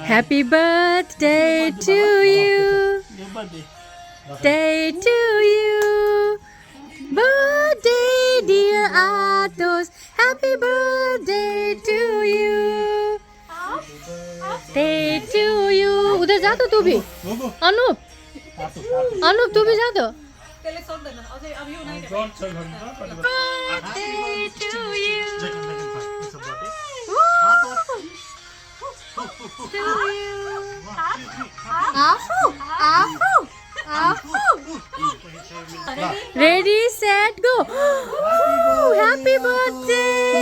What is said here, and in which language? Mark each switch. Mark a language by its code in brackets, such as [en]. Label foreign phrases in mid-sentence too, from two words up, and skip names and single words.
[en] happy birthday to you Your birthday. Day to you, birthday dear Atos, happy birthday to you, day to you. [hi] उधर जा तो तू भी, अनूप, अनूप तू भी जा तो. [ne] त्यसले सक्दैन अझै अब यो नै God छ घरमा [en] Birthday to you, to you. Afu, afu, afu. Ready, set, go. Woo, happy birthday.